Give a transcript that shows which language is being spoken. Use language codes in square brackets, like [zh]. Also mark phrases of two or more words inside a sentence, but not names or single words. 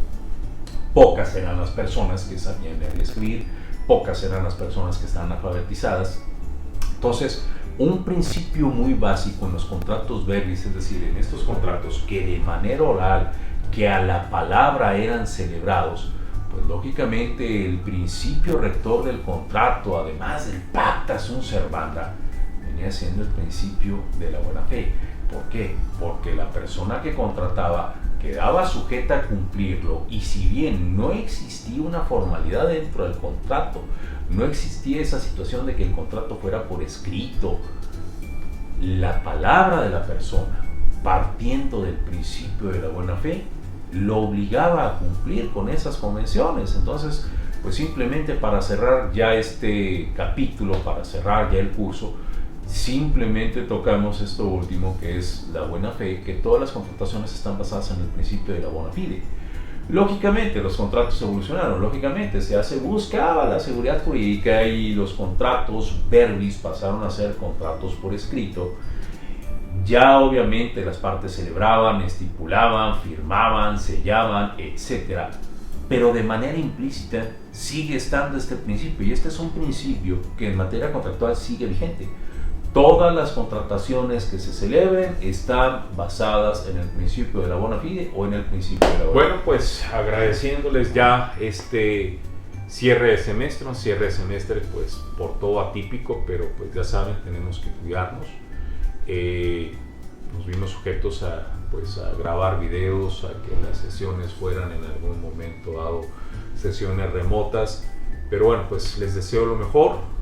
[es] Pocas eran las personas que sabían leer y escribir, pocas eran las personas que estaban alfabetizadas. Entonces, un principio muy básico en los contratos verbis, es decir, en estos contratos que de manera oral, que a la palabra eran celebrados, pues lógicamente el principio rector del contrato, además del [la] pacta sunt servanda, [es] venía siendo el principio de la buena fe. ¿Por qué? Porque la persona que contrataba quedaba sujeta a cumplirlo, y si bien no existía una formalidad dentro del contrato, no existía esa situación de que el contrato fuera por escrito, la palabra de la persona, partiendo del principio de la buena fe, lo obligaba a cumplir con esas convenciones. Entonces, pues simplemente para cerrar ya este capítulo, para cerrar ya el curso, simplemente tocamos esto último, que es la buena fe, que todas las contrataciones están basadas en el principio de la [la] bona fide. [es] Lógicamente los contratos evolucionaron, lógicamente buscaba la seguridad jurídica y los contratos verbis pasaron a ser contratos por escrito. Ya obviamente las partes celebraban, estipulaban, firmaban, sellaban, etc. Pero de manera implícita sigue estando este principio, y este es un principio que en materia contractual sigue vigente. Todas las contrataciones que se celebren están basadas en el principio de la [la] bona fide [es] o en el principio de la buena fe. Bueno, pues agradeciéndoles ya este cierre de semestre, un cierre de semestre pues por todo atípico, pero pues ya saben, tenemos que cuidarnos. Nos vimos sujetos a grabar videos, a que las sesiones fueran en algún momento dado sesiones remotas, pero bueno, pues les deseo lo mejor.